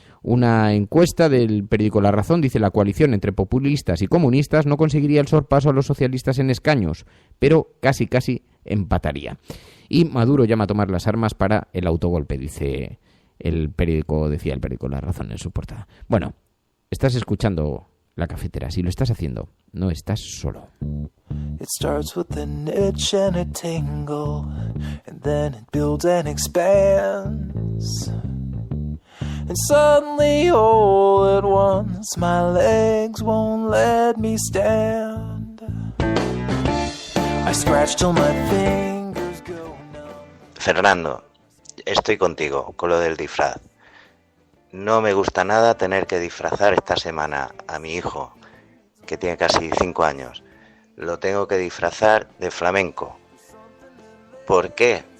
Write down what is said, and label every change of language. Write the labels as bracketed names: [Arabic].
[Spanish] Una encuesta del periódico La Razón dice: la coalición entre populistas y comunistas no conseguiría el sorpaso a los socialistas en escaños, pero casi empataría. Y Maduro llama a tomar las armas para el autogolpe, decía el periódico La Razón en su portada. Bueno, estás escuchando La Cafetera. Si lo estás haciendo, no estás solo. [English] It starts with an itch and a tingle, and then it builds and expands. And suddenly, all at once, my legs won't let me stand. I scratch till my fingers go numb. [Spanish] Fernando, estoy contigo con lo del disfraz. No me gusta nada tener que disfrazar esta semana a mi hijo, que tiene casi 5 años. Lo tengo que disfrazar de flamenco. ¿Por qué?